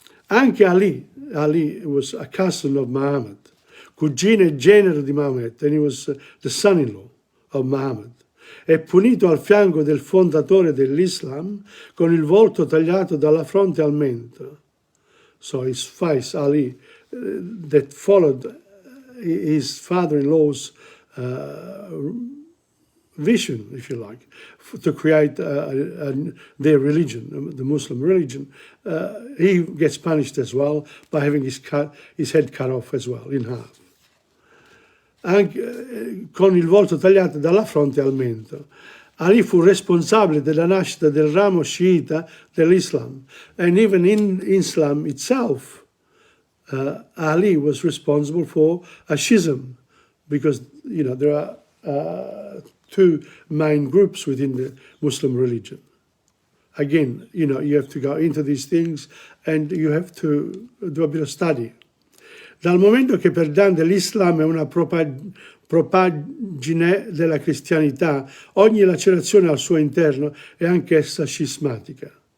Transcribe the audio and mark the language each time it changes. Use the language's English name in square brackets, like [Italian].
[Italian] Anche [English] Ali was a cousin of Muhammad, [Italian] cugino e genero di Maometto, [English] and he was the son-in-law of Muhammad. [Italian] È punito al fianco del fondatore dell'Islam con il volto tagliato dalla fronte al mento. [English] So his face, Ali, that followed his father-in-law's vision, if you like, to create their religion, the Muslim religion. He gets punished as well by having his head cut off as well, in half. [Italian] Anche con il volto tagliato dalla fronte al mento. Ali fu responsabile della nascita del ramo sciita dell'Islam. [English] And even in Islam itself, Ali was responsible for a schism, because, there are two main groups within the Muslim religion. Again, you have to go into these things and you have to do a bit of study. [Italian] Dal momento che per Dante l'Islam è una propagine della cristianità, ogni lacerazione al suo interno è anch'essa scismatica.